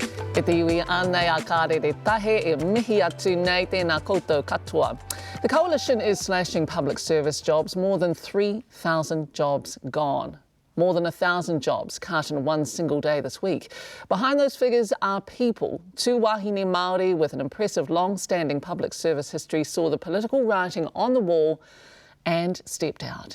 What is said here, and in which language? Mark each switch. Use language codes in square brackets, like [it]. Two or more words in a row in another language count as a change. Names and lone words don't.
[mi] E te iwi anei a kārere tahe e mihi atu nei tēnā koutou katoa. [en] The coalition is slashing public service jobs, more than 3,000 jobs gone. More than 1,000 jobs cut in one single day this week. Behind those figures are people. Two [mi] wahine Māori [en] with an impressive long-standing public service history saw the political writing on the wall and stepped out.